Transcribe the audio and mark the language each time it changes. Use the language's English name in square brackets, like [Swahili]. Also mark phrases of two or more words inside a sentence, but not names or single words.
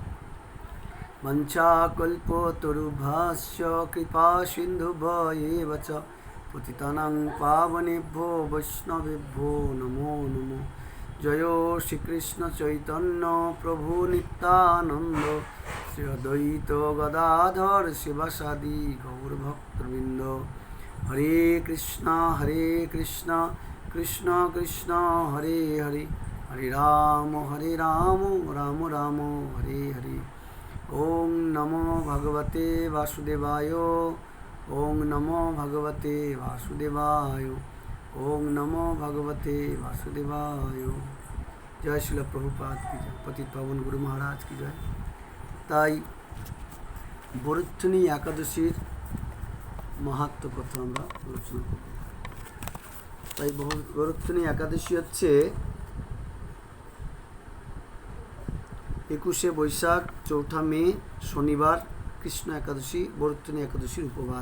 [Sanskrit] वंशाकल्पतरुभ्यश्च कृपा सिन्धुभ्येव च पतितानां पावनेभ्यो वैष्णवेभ्यो नमो नमो। जय श्रीकृष्ण चैतन्य प्रभु नित्यानंद श्री अद्वैत गदाधर शिवासादि गौरभक्तवृंद। हरे कृष्ण कृष्ण कृष्ण हरे हरे हरे राम राम राम हरे हरे। ओम नमो भगवते वासुदेवाय ओम नमो भगवते वासुदेवाय ओम नमो भगवते वासुदेवाय। [Hindi] जय श्रील प्रभुपाद की जय, पतित पावन गुरु महाराज की जय। [Bangla] ताई বরুত্তনী একাদশীর মাহাত্ম্য কথা আমরা আলোচনা করব। তাই বরুত্তনী একাদশী হচ্ছে 21শে বৈশাখ 4ঠা মে শনিবার কৃষ্ণ একাদশী বরুত্তনী একাদশীর উপবাস।